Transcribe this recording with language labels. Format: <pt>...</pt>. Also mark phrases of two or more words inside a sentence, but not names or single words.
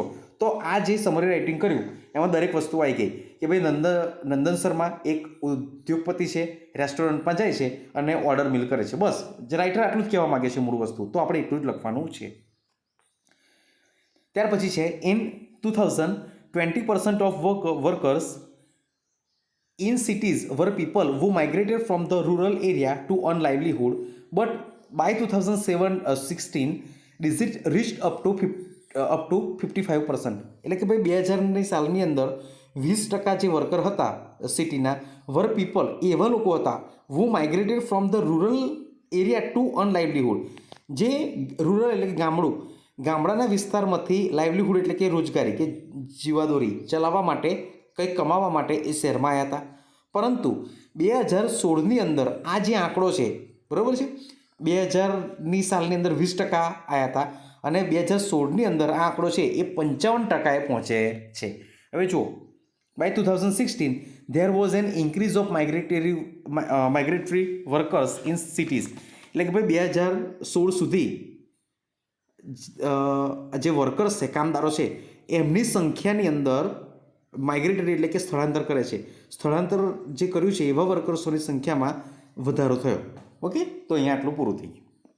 <gu>તો આ જે સમરી રાઇટિંગ કર્યું એમાં દરેક વસ્તુ આવી ગઈ કે ભાઈ નંદન શર્મા એક ઉદ્યોગપતિ છે રેસ્ટોરન્ટમાં જાય છે અને</gu> <en>order meal</en> <gu>કરે છે. બસ રાઇટર આટલું જ કહેવા માગે છે મૂળ વસ્તુ. તો આપણે એટલું જ લખવાનું છે. ત્યાર પછી છે</gu> <en>ઇન 2000 20% of workers in cities were people who migrated from the rural area to earn livelihood, but by 2016 it reached up to 55%.</en> <gu>એટલે કે ભાઈ 2000ની સાલની અંદર 20% જે વર્કર હતા સિટીના</gu> <en>were people</en> <gu>એવા લોકો હતા</gu> <en>who migrated from the rural area to earn livelihood</en> <gu>જે રૂરલ એટલે કે ગામડાના વિસ્તારમાંથી લાઇવલીહુડ એટલે કે રોજગારી કે જીવાદોરી ચલાવવા માટે, કંઈક કમાવા માટે એ શહેરમાં આવ્યા હતા. પરંતુ 2016ની અંદર આ જે આંકડો છે, બરાબર છે, 2000ની સાલની અંદર 20% આવ્યા હતા અને 2016ની અંદર આ આંકડો છે એ 55%એ પહોંચે છે. હવે જુઓ,</gu> <en>બાય 2016 there was an increase of migratory workers in cities.</en> <gu>એટલે કે ભાઈ 2016 સુધી જે વર્કર્સ છે, કામદારો છે, એમની સંખ્યાની અંદર માઇગ્રેટરી એટલે કે સ્થળાંતર કરે છે, સ્થળાંતર જે કર્યું છે એવા વર્કર્સોની સંખ્યામાં વધારો થયો. ઓકે, તો અહીંયા આટલું પૂરું થઈ ગયું.</gu>